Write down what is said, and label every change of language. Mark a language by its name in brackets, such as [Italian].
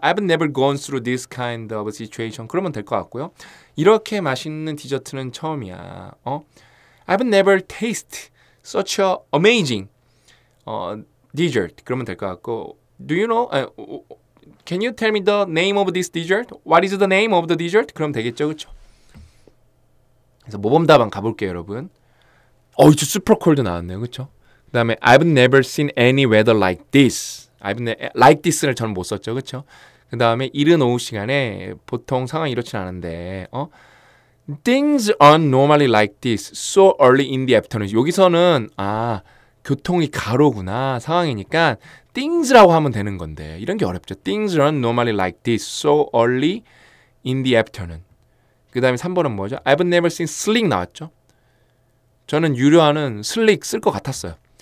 [English] I've never gone through this kind of situation. [Korean] 그러면 될 것 같고요. 이렇게 맛있는 디저트는 처음이야. [English] I've never tasted such a amazing dessert. [Korean] 그러면 될 것 같고 [English] Do you know? Can you tell me the name of this dessert? What is the name of the dessert? [Korean] 그럼 되겠죠, 그렇죠? 그래서 모범답안 가볼게요, 여러분. 이제 [English] super cold [Korean] 나왔네요, 그렇죠? 그 다음에 [English] I've never seen any weather like this. [Korean] like this를 저는 못 썼죠, 그렇죠? 그 다음에 이른 오후 시간에 보통 상황이 이렇진 않은데 [English] Things aren't normally like this so early in the afternoon. [Korean] 여기서는 교통이 가로구나 상황이니까 things라고 하면 되는 건데 이런 게 어렵죠. [English] Things aren't normally like this so early in the afternoon. [Korean] 그 다음에 3번은 뭐죠? [English] I've never seen slick [Korean] 나왔죠. 저는 유료하는 slick 쓸 것 같았어요.